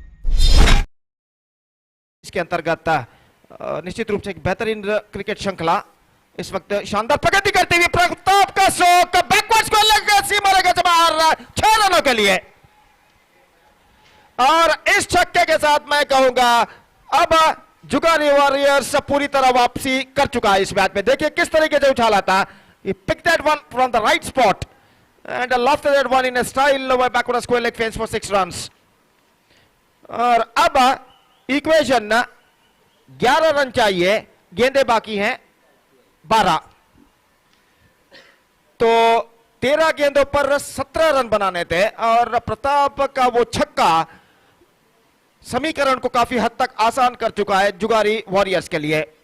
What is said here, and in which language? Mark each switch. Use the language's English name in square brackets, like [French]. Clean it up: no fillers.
[Hindi] इसके अंतर्गत निश्चित रूप से एक बेहतरीन क्रिकेट श्रृंखला इस वक्त शानदार प्रगति करते हुए प्रताप का शॉट बैकवर्ड को लगा सीमा रेखा से बाहर 6 रनों के लिए। और इस छक्के के साथ मैं कहूंगा अब जुगानी वॉरियर्स पूरी तरह वापसी कर चुका है इस मैच में। देखिए किस तरीके से उछाला था। [English] He picked that one from the right spot and lofted that one in a style over backward square leg fence for 6 runs. [Hindi] और अब इक्वेशन 11 रन चाहिए, गेंदे बाकी हैं 12, तो 13 गेंदों पर 17 रन बनाने थे और प्रताप का वो छक्का समीकरण को काफी हद तक आसान कर चुका है जुगारी वॉरियर्स के लिए।